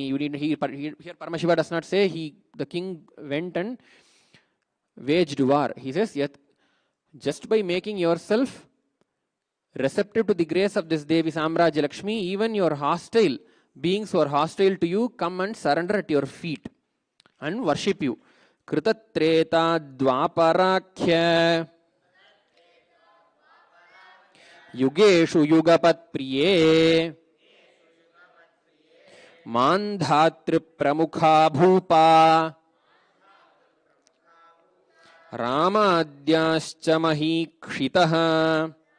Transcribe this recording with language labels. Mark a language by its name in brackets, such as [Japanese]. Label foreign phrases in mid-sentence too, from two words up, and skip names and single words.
[English] You need, here Paramashiva does not say the king went and waged war. He says, yet just by making yourself receptive to the grace of this Devi Samraja Lakshmi, even your hostile beings who are hostile to you come and surrender at your feet and worship you. [Sanskrit] Kritatreta dvaparakhya yugeshu yugapat priye mandhatri pramukha bhupa Ramadyascha mahikshitaha.